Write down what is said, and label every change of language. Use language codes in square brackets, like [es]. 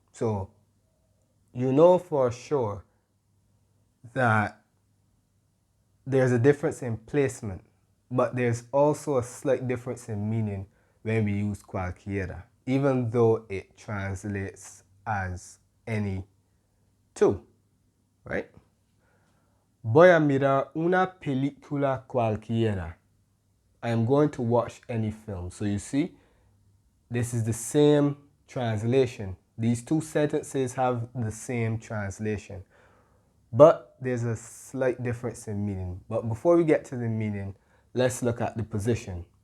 [en] So, you know for sure that there's a difference in placement, but there's also a slight difference in meaning when we use cualquiera, even though it translates as any two, right? [es] Voy a mirar una película cualquiera. [en] I am going to watch any film. So you see, this is the same translation. These two sentences have the same translation, but there's a slight difference in meaning. But before we get to the meaning, let's look at the position.